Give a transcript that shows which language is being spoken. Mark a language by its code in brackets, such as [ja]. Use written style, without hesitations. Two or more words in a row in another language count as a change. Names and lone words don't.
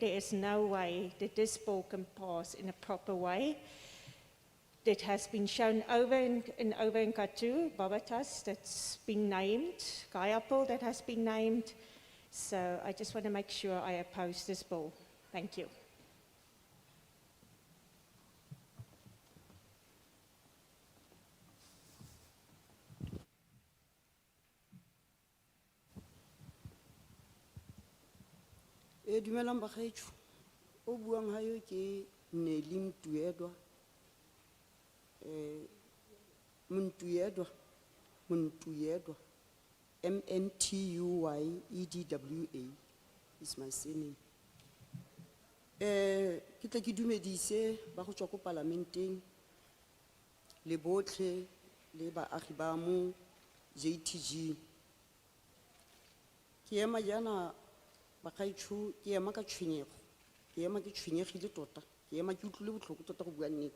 [en] There is no way that this bill can pass in a proper way. It has been shown over and over in Kathu, Babatas that's been named, Gaetsewe that has been named. So I just want to make sure I oppose this bill. Thank you. [tn] Dumelang bagaetsho. O buang ha yo ke Nelly Mtuedwa. [en] Mntuyedwa, MNTUYEDWA is my surname. [tn] Ke tla ke dumedise ba go tswa ko parlamenteng le botlhe le baagi ba mo JTG. Ke ema jana bagaetsho, ke ema ka tshwenyego, ke ema ke tshwenyegile tota, ke ema ke utlwile botlhoko tota go bua nnete.